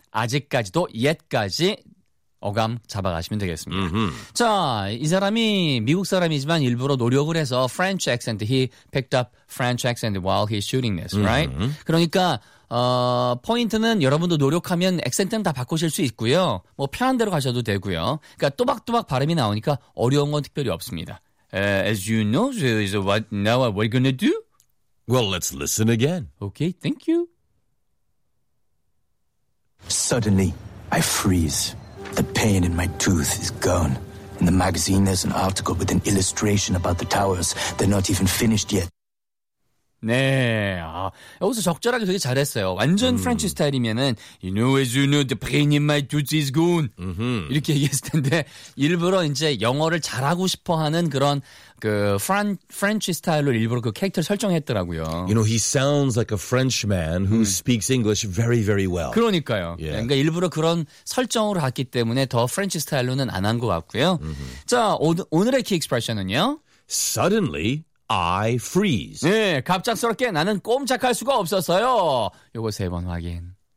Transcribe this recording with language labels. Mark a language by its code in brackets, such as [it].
[ko] 아직까지도 yet까지 어감 잡아가시면 되겠습니다. Mm-hmm. 자, 이 사람이 미국 사람이지만 일부러 노력을 해서 French accent. [en] He picked up French accent while he's shooting this, right? Mm-hmm. [ko] 그러니까 포인트는 여러분도 노력하면 액센트는 다 바꾸실 수 있고요. 뭐 편한 대로 가셔도 되고요. 그러니까 또박또박 발음이 나오니까 어려운 건 특별히 없습니다. [en] As you know, so what now? What we're gonna do? Well, let's listen again. Okay, thank you. Suddenly, I freeze. The pain in my tooth is gone. In the magazine, there's an article with an illustration about the towers. They're not even finished yet. [ko] 네, 아, 여기서 적절하게 되게 잘했어요. 완전 프렌치 스타일이면은 [en] You know as you know, the pain in my tooth is gone. Mm-hmm. [ko] 이렇게 얘기했을 텐데 일부러 이제 영어를 잘하고 싶어하는 그런 그 프렌치 스타일로 일부러 그 캐릭터를 설정했더라고요. [en] You know, he sounds like a Frenchman who speaks English very, very well. [ko] 그러니까요. [en] Yeah. [ko] 그러니까 일부러 그런 설정으로 갔기 때문에 더 프렌치 스타일로는 안 한 것 같고요. Mm-hmm. 자, 오늘의 키 익스프레션은요. [en] Suddenly, I freeze. [ko] 네, 갑작스럽게 나는 꼼짝할 수가 없었어요. 요거 세 번 확인.